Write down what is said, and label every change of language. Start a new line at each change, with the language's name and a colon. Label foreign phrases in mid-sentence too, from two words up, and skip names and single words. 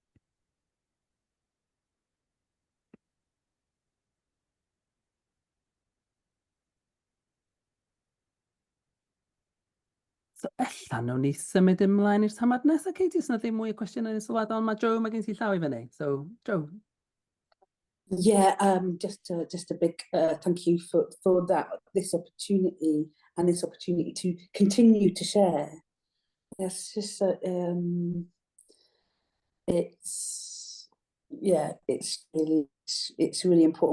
Welsh: So, ella nawn ni symud ymlaen i'r tamad nesaf, Katie, os yna ddim mwy o cwestiynau yn sylweddol, ond mae Joe, mae gen ti llaw i fyny. So, Joe.
English: Yeah, just a big thank you for this opportunity and this opportunity to continue to share. It's just it's really important.